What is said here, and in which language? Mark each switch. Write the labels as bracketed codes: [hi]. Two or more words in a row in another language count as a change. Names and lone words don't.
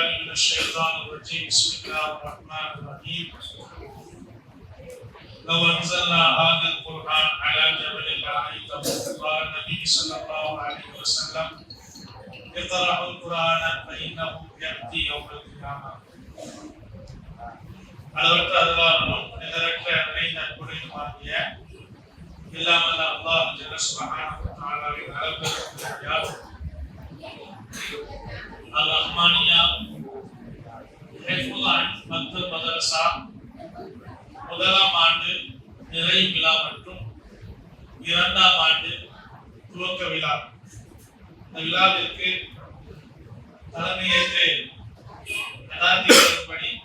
[ar] من الشيطان الرجيم بسم الله الرحمن الرحيم لو أنزلنا هذا القرآن على جبل لرأيته قال النبي صلى الله عليه وسلم اقرأ القرآن فإنه يأتي يوم القيامة [ta] அளவற்ற அருளாளனும் நிகரற்ற நற்குறையுமாகிய இல்லாமல் அல்லாஹ் [ar] جل سبحانه و تعالى அருள்பெருமையால் [ta] அல் ரஹ்மானியா ஹிஃபுல் மக்தப் மதரசா முதலாம் ஆண்டு நிறைவு விழா மற்றும் இரண்டாம் ஆண்டு துவக்க விழா இந்த விழாவிற்கு தலைமையேற்று நடாத்தியபடி